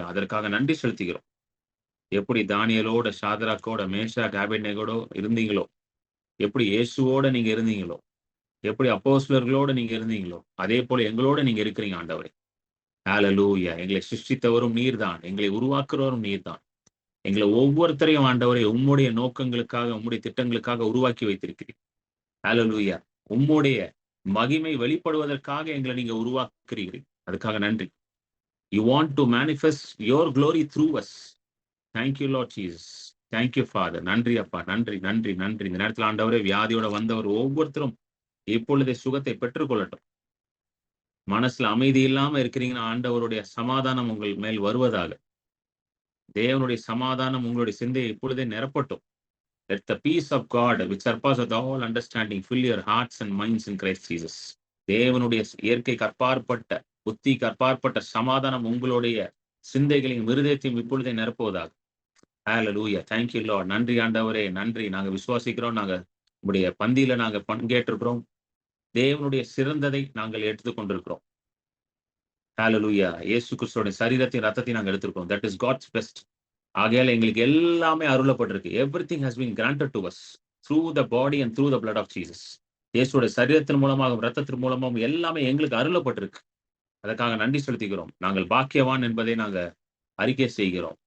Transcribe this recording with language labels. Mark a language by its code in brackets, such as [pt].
[ta] அதற்காக நன்றி செலுத்துகிறோம். எப்படி தானியேலோட, சாத்ராக்கோட, மேஷாக், ஆபேத்நேகோட இருந்தீங்களோ, எப்படி இயேசுவோட நீங்க இருந்தீங்களோ, எப்படி அப்போஸ்தலர்களோட நீங்க இருந்தீங்களோ, அதே போல எங்களோட நீங்க இருக்கிறீங்க ஆண்டவரே. ஹalleluya. எங்களை சிருஷ்டித்தவரும் நீர்தான், எங்களை உருவாக்குறவரும் நீர்தான். எங்களை ஒவ்வொருத்தரையும் ஆண்டவரே உம்முடைய நோக்கங்களுக்காக, உம்முடைய திட்டங்களுக்காக உருவாக்கி வைத்திருக்கிறீர். ஹalleluya. உம்முடைய மகிமை வெளிப்படுவதற்காக எங்களை நீங்க உருவாக்குறீர்கள். அதுக்காக நன்றி. [en] You want to manifest your glory through us. Thank you Lord Jesus. Thank you Father. [ta] நன்றி அப்பா. நன்றி, நன்றி, நன்றி. இந்த நேரத்தில் ஆண்டவரே வியாதியோட வந்தவர் ஒவ்வொருத்தரும் இப்பொழுதே சுகத்தை பெற்றுக்கொள்ளட்டும். மனசுல அமைதி இல்லாம இருக்கிறீங்கன்னா ஆண்டவருடைய சமாதானம் உங்கள் மேல் வருவதாக. தேவனுடைய சமாதானம் உங்களுடைய சிந்தையை இப்பொழுதே நிரப்பட்டும். [en] Let the peace of God which surpasses all understanding fill your hearts and minds in Christ Jesus. [ta] தேவனுடைய இயற்கை கற்பாற்பட்ட, புத்தி கற்பாற்பட்ட சமாதானம் உங்களுடைய சிந்தைகளையும் இருதயத்தையும் இப்பொழுதே நிரப்புவதாக. ஹalleluya. [en] Thank you Lord. [ta] நன்றி ஆண்டவரே. நன்றி. நாங்க விசுவாசிக்கிறோம். நாங்க உங்களுடைய பந்தியில நாங்க பங்கேற்றிருக்கிறோம். தேவனுடைய சிறந்ததை நாங்கள் எடுத்துக்கொண்டிருக்கிறோம். ஹalleluya. இயேசு கிறிஸ்துவோட சரீரத்தின் ரத்தத்தை நாங்க எடுத்திருக்கிறோம். [en] That is God's best. [ta] ஆகையால எங்களுக்கு எல்லாமே அருளப்பட்டிருக்கு. [en] Everything has been granted to us through the body and through the blood of Jesus. [ta] இயேசுவோட சரீரத்தின் மூலமாகவும் இரத்தத்தின் மூலமாகவும் எல்லாமே எங்களுக்கு அருளப்பட்டிருக்கு. அதற்காக நன்றி செலுத்துகிறோம். நாங்கள் பாக்கியவான் என்பதை நாங்க அறிக்கை செய்கிறோம்.